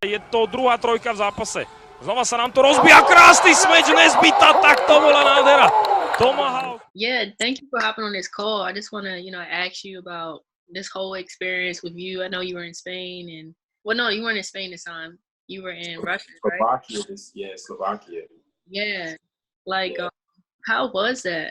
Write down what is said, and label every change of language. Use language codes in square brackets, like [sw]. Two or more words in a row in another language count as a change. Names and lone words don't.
[sk] to druhá trojka v zápase. Znova sa nám to rozbíja, krásny smeč Nesbita, tak to bola nádhera. Tomahawk. [en] Yeah, thank you for hopping on this call. I just want to, ask you about this whole experience with you. I know you were in Spain no, you weren't in Spain this time. You were in Russia, right? Slovakia. Yeah. Like, how was that?